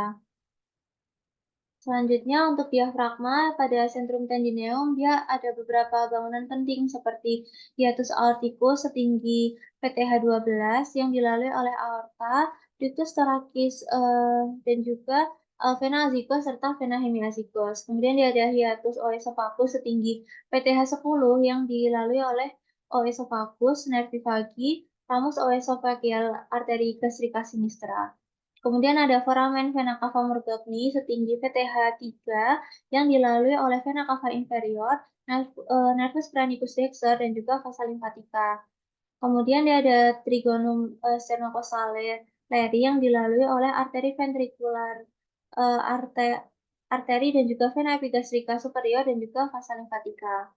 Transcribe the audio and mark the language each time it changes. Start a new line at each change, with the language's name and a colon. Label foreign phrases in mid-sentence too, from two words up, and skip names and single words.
Indonesian: Selanjutnya untuk diafragma pada centrum tendineum dia ada beberapa bangunan penting seperti hiatus aorticus setinggi PTH 12 yang dilalui oleh aorta, ductus thoracis dan juga vena azygos serta vena hemiazygos. Kemudian dia ada hiatus oesophagus setinggi PTH 10 yang dilalui oleh oesophagus, nervi vagi, ramus oesophageal arteri gastrica sinistra. Kemudian ada foramen vena cava morgagni setinggi VTH 3 yang dilalui oleh vena cava inferior, nervus pranicus dexter, dan juga vasa lymphatica. Kemudian dia ada trigonum sternocostale leri yang dilalui oleh arteri ventricular, arteri dan juga vena epigastrica superior dan juga vasa lymphatica.